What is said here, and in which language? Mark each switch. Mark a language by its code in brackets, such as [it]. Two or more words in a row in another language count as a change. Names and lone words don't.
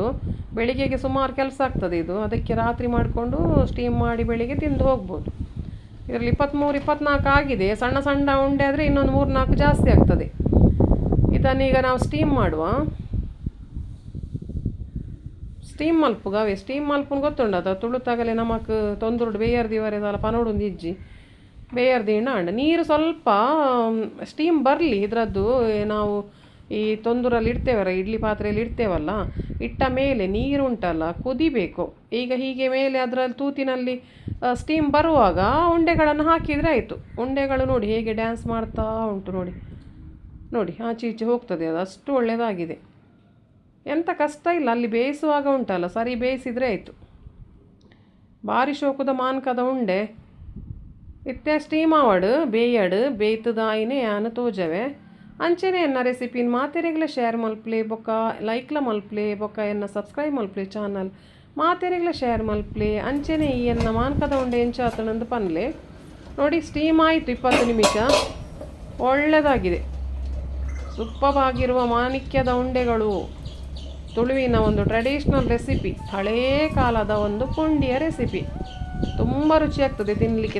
[kn] ಬೆಳಿಗ್ಗೆಗೆ ಸುಮಾರು ಕೆಲಸ ಆಗ್ತದೆ ಇದು. ಅದಕ್ಕೆ ರಾತ್ರಿ ಮಾಡಿಕೊಂಡು ಸ್ಟೀಮ್ ಮಾಡಿ ಬೆಳಿಗ್ಗೆ ತಿಂದು ಹೋಗ್ಬೋದು. ಇದರಲ್ಲಿ 23-24 ಆಗಿದೆ. ಸಣ್ಣ ಉಂಡೆ ಆದರೆ ಇನ್ನೊಂದು 3-4 ಜಾಸ್ತಿ ಆಗ್ತದೆ. ಇದನ್ನೀಗ ನಾವು ಸ್ಟೀಮ್ ಮಾಡುವ. [tcy] ಸ್ಟೀಮ್ ಮಲ್ಪುನ ಗೊತ್ತುಂಡದ ತುಳುತಾಗಲೇ ನಮಕ್ ತೊಂದರುಡು ಬೇಯರ್ದಿವರೆ ಸಾಲ ಪನೋಡೊಂದು ಇಜ್ಜಿ ಬೇಯರ್ದಿಣ್ಣ ಅಂಡ [kn] ನೀರು ಸ್ವಲ್ಪ ಸ್ಟೀಮ್ ಬರಲಿ. ಇದರದ್ದು ನಾವು ಈ ತೊಂದೂರಲ್ಲಿ ಇಡ್ತೇವಲ್ಲ, ಇಡ್ಲಿ ಪಾತ್ರೆಯಲ್ಲಿ ಇಡ್ತೇವಲ್ಲ, ಇಟ್ಟ ಮೇಲೆ ನೀರು ಉಂಟಲ್ಲ ಕುದಿಬೇಕು. ಈಗ ಹೀಗೆ ಮೇಲೆ ಅದರಲ್ಲಿ ತೂತಿನಲ್ಲಿ ಸ್ಟೀಮ್ ಬರುವಾಗ ಉಂಡೆಗಳನ್ನು ಹಾಕಿದರೆ ಆಯಿತು. ಉಂಡೆಗಳು ನೋಡಿ ಹೇಗೆ ಡ್ಯಾನ್ಸ್ ಮಾಡ್ತಾ ಉಂಟು ನೋಡಿ ಆಚೆ ಹೋಗ್ತದೆ. ಅದು ಅಷ್ಟು ಒಳ್ಳೆಯದಾಗಿದೆ. ಎಂಥ ಕಷ್ಟ ಇಲ್ಲ. ಅಲ್ಲಿ ಬೇಯಿಸುವಾಗ ಉಂಟಲ್ಲ ಸರಿ ಬೇಯಿಸಿದರೆ ಆಯಿತು. [tcy] ಭಾರಿ ಶೋಕದ ಮಾನ್ಕದ ಉಂಡೆ ಇತ್ತೆ ಸ್ಟೀಮ್ ಆವಡು ಬೇಯ್ತದಾಯಿನೇ ಯಾನು ತೋಜವೆ ಅಂಚೆನೆ ಎನ್ನ ರೆಸಿಪಿನ ಮಾತೆರೆಗ್ಲ ಶೇರ್ ಮಲ್ಪ್ಲೆ ಬೊಕ್ಕ ಲೈಕ್ಲ ಮಲ್ಪ್ಲೆ ಬೊಕ್ಕ ಎನ್ನ ಸಬ್ಸ್ಕ್ರೈಬ್ ಮಲ್ಪ್ಲೆ ಚಾನಲ್ ಮಾತೆರೆಗ್ಲ ಶೇರ್ ಮಲ್ಪ್ಲೆ ಅಂಚೆನೆ ಈ ಎನ್ನ ಮಾನ್ಕದ ಉಂಡೆ ಎಂಚಾತನಂದು ಪನ್ಲೆ ನೋಡಿ. [kn] ಸ್ಟೀಮ್ ಆಯಿತು 20 ನಿಮಿಷ. ಒಳ್ಳೆಯದಾಗಿದೆ. ಸೂಪರ್ ಆಗಿರುವ ಮಾಣಿಕ್ಯದ ಉಂಡೆಗಳು. ತುಳುವಿನ ಒಂದು [en] traditional recipe, [kn] ಹಳೇ ಕಾಲದ ಒಂದು ಪುಂಡಿಯ ರೆಸಿಪಿ. ತುಂಬ ರುಚಿಯಾಗ್ತದೆ ತಿನ್ನಲಿಕ್ಕೆ.